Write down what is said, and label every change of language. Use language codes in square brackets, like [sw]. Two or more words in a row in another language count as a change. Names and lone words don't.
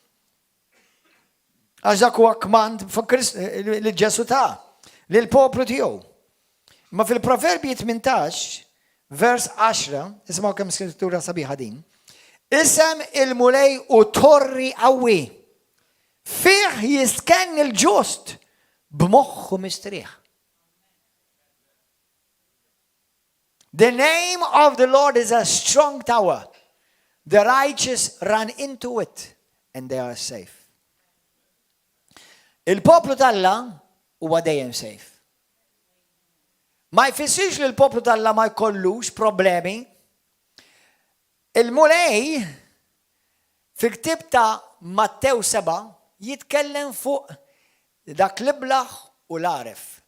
[mt] Għax dak huwa kmand li Ġesu ta' lil poplu tiegħu. Ma fil-Proverbi 18, vers 10, ismaw kemm skrittura sabiħa din, isem il-mulej u torri qawwi. Fih jiskenn il-ġust b'moħħu mistrieħ. [en] The name of the Lord is a strong tower. The righteous run into it and they are safe. [mt] Il-poplu tal-Alla huwa dejjem safe. Ma jfissirx li l-poplu tal-Alla ma jkollux problemi. Il-mulej fil-ktieb ta' Mattew 7 jitkellem fuq dak l-iblaħ u l-aref.